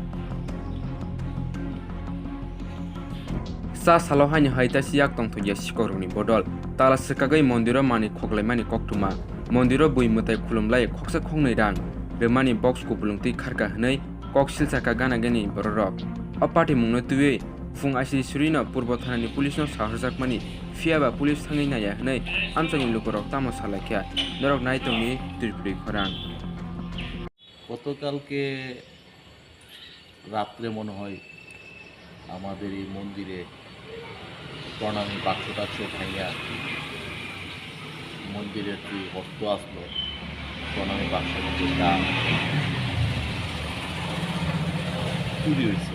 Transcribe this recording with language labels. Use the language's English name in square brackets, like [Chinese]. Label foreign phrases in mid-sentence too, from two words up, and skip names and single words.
[Kok Borok] Sa salohani haita siyak tong thuya sikoroni bodol tala sikagai mondiro mani khoklaimani koktuma mondiro buimutai khulumlai khoksa khongnai rang remani box kupulungti kharka hnai koksil saka gana gani bororok apati mungno tuwe fung asi surina purbo thanani pulisno saharjakmani fiaba pulis thangai naya hnai amchani lukorok tamo salakya norok naitongni ত্রিপুরি খরাং [Bangla] গতকালকে রাত্রে মনে হয় আমাদের এই মন্দিরে প্রণামী বাক্স টাক্স ভাইয়া মন্দিরের যে হস্ত আসলো প্রণামী বাক্স যেটা চুরি হয়েছে।